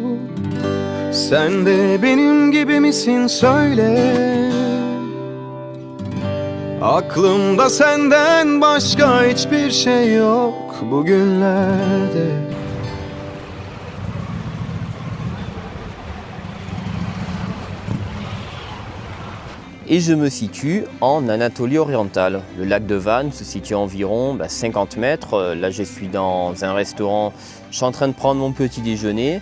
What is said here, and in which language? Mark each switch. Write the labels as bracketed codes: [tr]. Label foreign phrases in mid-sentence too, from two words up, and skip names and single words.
[tr] Sen de benim gibi misin söyle. Aklımda senden başka hiçbir şey yok bugünlerde. [fr] Et je me situe en Anatolie orientale. Le lac de Van se situe à environ 50 mètres. Là, je suis dans un restaurant. Je suis en train de prendre mon petit déjeuner.